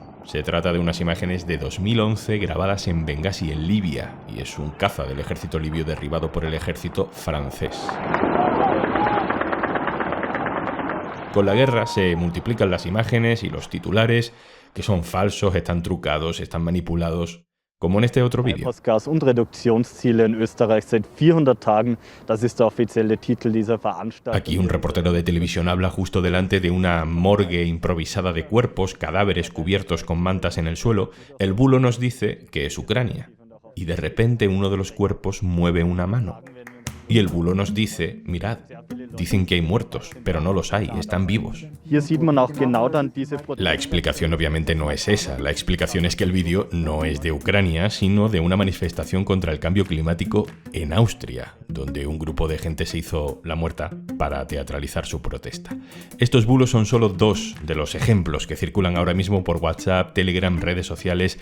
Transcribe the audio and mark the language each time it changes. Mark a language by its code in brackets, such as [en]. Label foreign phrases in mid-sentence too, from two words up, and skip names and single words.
[es] Se trata de unas imágenes de 2011 grabadas en Bengasi, en Libia, y es un caza del ejército libio derribado por el ejército francés. Con la guerra se multiplican las imágenes y los titulares, que son falsos, están trucados, están manipulados, como en este otro vídeo. [de] Postgas- und Reduktionsziele in Österreich seit 400 Tagen. Das ist der offizielle Titel dieser Veranstaltung. [es] Aquí un reportero de televisión habla justo delante de una morgue improvisada de cuerpos, cadáveres cubiertos con mantas en el suelo. El bulo nos dice que es Ucrania. Y de repente uno de los cuerpos mueve una mano. Y el bulo nos dice, mirad, dicen que hay muertos, pero no los hay, están vivos. [de] Hier sieht man auch genau dann diese [es] La explicación obviamente no es esa. La explicación es que el vídeo no es de Ucrania, sino de una manifestación contra el cambio climático en Austria, donde un grupo de gente se hizo la muerta para teatralizar su protesta. Estos bulos son solo dos de los ejemplos que circulan ahora mismo por WhatsApp, Telegram, redes sociales.